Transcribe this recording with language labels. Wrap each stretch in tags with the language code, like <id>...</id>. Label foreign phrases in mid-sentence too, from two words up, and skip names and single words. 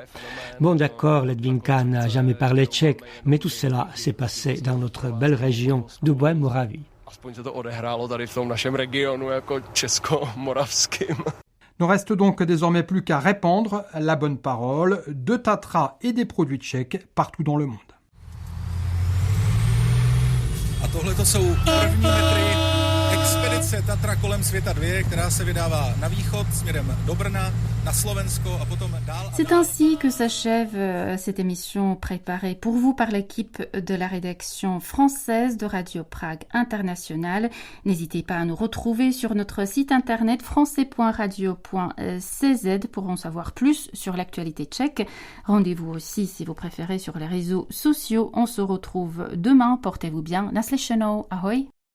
<fr>Bon d'accord, Ledwinka n'a jamais parlé tchèque, mais tout cela s'est passé dans notre belle région de Bohême-Moravie. Ne reste donc désormais plus qu'à répandre la bonne parole de Tatra et des produits tchèques partout dans le monde.</fr> <cs>A tohleto jsou první metry expedice Tatra kolem světa 2, která se vydává na východ směrem do Brna, na Slovensko a potom dál.</cs> <fr>C'est ainsi que s'achève cette émission préparée pour vous par l'équipe de la rédaction française de Radio Prague International. N'hésitez pas à nous retrouver sur notre site internet français.radio.cz pour en savoir plus sur l'actualité tchèque. Rendez-vous aussi, si vous préférez, sur les réseaux sociaux. On se retrouve demain. Portez-vous bien.</fr> <cs>Naslyšenou. Ahoj.</cs>